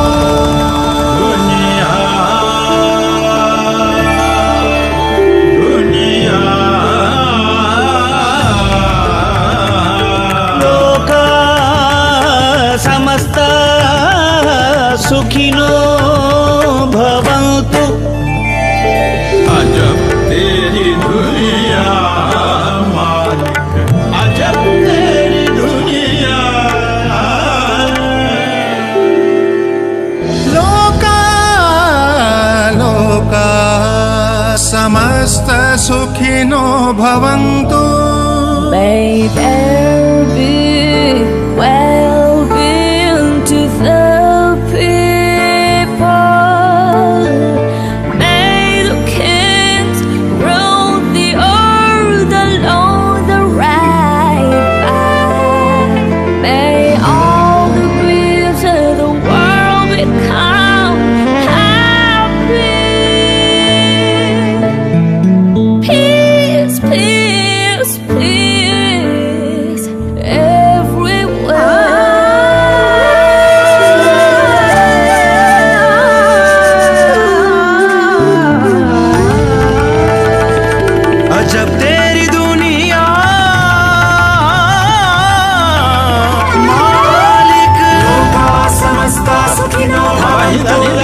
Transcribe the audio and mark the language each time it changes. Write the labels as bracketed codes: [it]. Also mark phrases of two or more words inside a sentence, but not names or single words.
[sa] लोका समस्ता सुखिनो भवन्तु। [hi] अजब तेरी दुनिया मालिक, अजब तेरी दुनिया। [sa] लोका लोका समस्त सुखिनो भवन्तु। [en] May there be well-being to the people. May the kings rule the earth along the right path. May all the griefs of the world become happy. Peace, peace, peace everywhere. [hi] अजब तेरी दुनिया मालिक। [sa] लोका समस्ता सुखिनो भवन्तु।